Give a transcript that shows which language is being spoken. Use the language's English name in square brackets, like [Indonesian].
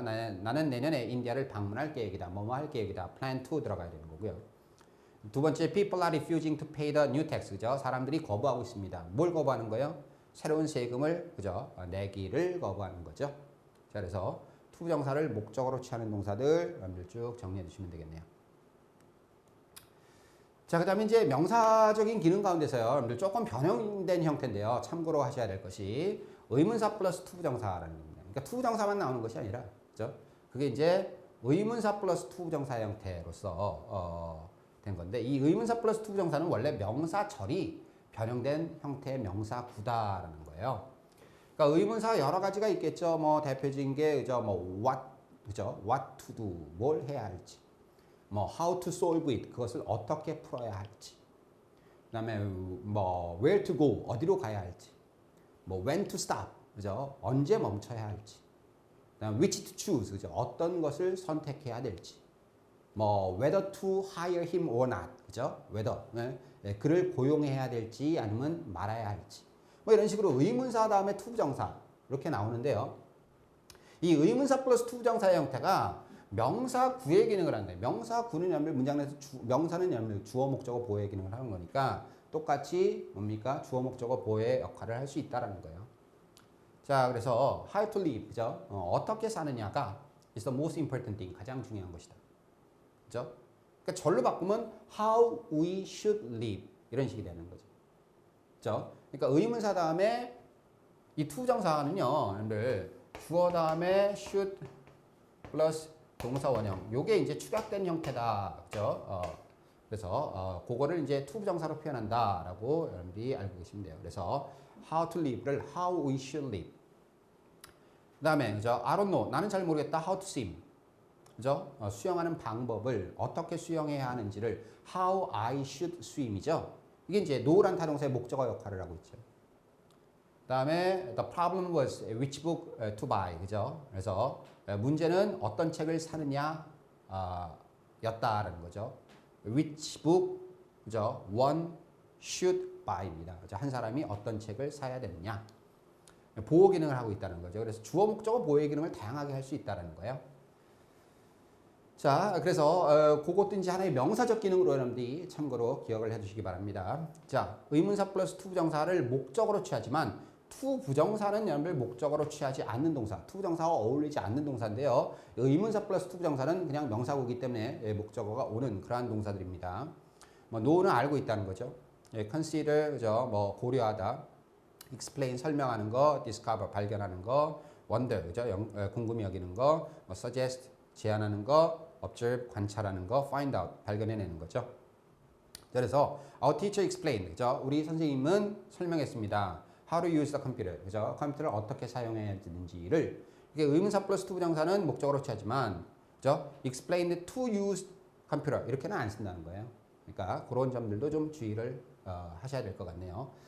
[Korean] 나는 내년에 인디아를 방문할 계획이다. 뭐뭐 할 계획이다. [English] plan to [Korean] 들어가야 되는 거고요. 두 번째, [English] people are refusing to pay the new tax. [Korean] 그죠? 사람들이 거부하고 있습니다. 뭘 거부하는 거예요? 새로운 세금을, 그죠? 내기를 거부하는 거죠. 자, 그래서 to 부정사를 목적으로 취하는 동사들 여러분들 쭉 정리해 주시면 되겠네요. 자, 그 다음에 이제 명사적인 기능 가운데서요. 여러분들 조금 변형된 형태인데요. 참고로 하셔야 될 것이 의문사 플러스 to 부정사라는 겁니다. 그러니까 to 부정사만 나오는 것이 아니라, 그죠? 그게 이제 의문사 플러스 to 부정사 형태로서 된 건데, 이 의문사 플러스 to 부정사는 원래 명사절이 변형된 형태의 명사구다라는 거예요. 그러니까 의문사 여러 가지가 있겠죠. 뭐 대표적인 게 그죠? 뭐 what, 그죠? [English] what to do, [Korean] 뭘 해야 할지. 뭐 [English] how to solve it, [Korean] 그것을 어떻게 풀어야 할지. 그다음에 뭐 [English] where to go, [Korean] 어디로 가야 할지. 뭐 [English] when to stop, [Korean] 그죠? 언제 멈춰야 할지. [English] 그다음 which to choose, [Korean] 그죠? 어떤 것을 선택해야 될지. [English] 뭐 whether to hire him or not, [Korean] 그죠? whether 그를 고용해야 될지 아니면 말아야 할지. 뭐 이런 식으로 의문사 다음에 to 부정사 이렇게 나오는데요. 이 의문사 플러스 to 부정사의 형태가 명사 구의 기능을 하는데, 명사 구는 여러분들 문장 내에서 명사는 여러분들 주어 목적어 보호의 기능을 하는 거니까 똑같이 뭡니까? 주어 목적어 보호의 역할을 할 수 있다라는 거예요. 자, 그래서 [English] how to live, [Korean] 그죠? 어떻게 사느냐가 [English] is the most important thing, [Korean] 가장 중요한 것이다. 그죠? 그러니까 절로 바꾸면 [English] how we should live [Korean] 이런 식이 되는 거죠. 그죠? 그러니까 의문사 다음에 이 to 부정사는요, 여러분들 주어 다음에 should 플러스 동사 원형, 요게 이제 축약된 형태다. 그죠? 그래서 그거를 이제 to 부정사로 표현한다라고 여러분들이 알고 계시면 돼요. 그래서 [English] how to live를 how we should live. [Korean] 그다음에 그죠? [English] I don't know, [Korean] 나는 잘 모르겠다. [English] how to swim. [Korean] 그죠? 수영하는 방법을 어떻게 수영해야 하는지를 [English] how I should swim [Korean] 이죠. 이게 이제 know란 타동사의 목적어 역할을 하고 있죠. 그다음에 [English] the problem was which book to buy. [Korean] 그죠? 그래서 문제는 어떤 책을 사느냐 였다라는 거죠. [English] Which book, [Korean] 그죠? [English] One should buy입니다. [Korean] 그죠? 한 사람이 어떤 책을 사야 되느냐. 보호 기능을 하고 있다는 거죠. 그래서 주어 목적어 보호의 기능을 다양하게 할 수 있다는 거예요. 자, 그래서 그것도 이제 하나의 명사적 기능으로 여러분들이 참고로 기억을 해두시기 바랍니다. 자, 의문사 플러스 to 부정사를 목적으로 취하지만 to 부정사는 여러분들 목적어로 취하지 않는 동사, to 부정사와 어울리지 않는 동사인데요. 의문사 플러스 to 부정사는 그냥 명사구이기 때문에 목적어가 오는 그러한 동사들입니다. 뭐 know는 알고 있다는 거죠. consider, 그죠? 뭐 고려하다, explain 설명하는 거, discover 발견하는 거, wonder, 그죠? 궁금히 여기는 거, 뭐 suggest 제안하는 거, observe 관찰하는 거, find out 발견해내는 거죠. 그래서 [English] our teacher explained, [Korean] 그죠? 우리 선생님은 설명했습니다. [English] How to use the computer, [Korean] 그죠? 컴퓨터를 어떻게 사용해야 되는지를. 이게 의문사 플러스 to 부정사는 목적어로 취하지만, 그죠? [English] explained to use computer [Korean] 이렇게는 안 쓴다는 거예요. 그러니까 그런 점들도 좀 주의를 하셔야 될 것 같네요.